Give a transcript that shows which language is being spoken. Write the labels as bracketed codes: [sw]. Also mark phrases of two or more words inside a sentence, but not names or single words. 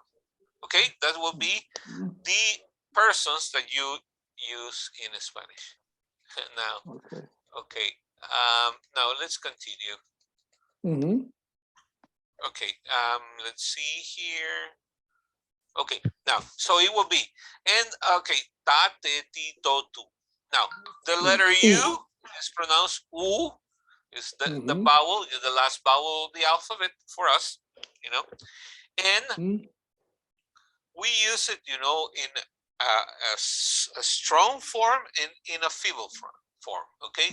[en] Okay, that will be the persons that you use in Spanish. Now, okay. Now let's continue. Okay, let's see here. Okay, now, so it will be, and okay, ta, te, ti, to, tu. Now, the letter U is pronounced U, is the vowel, is the last vowel of the alphabet for us, you know, and we use it, you know, in a strong form and in a feeble form, okay?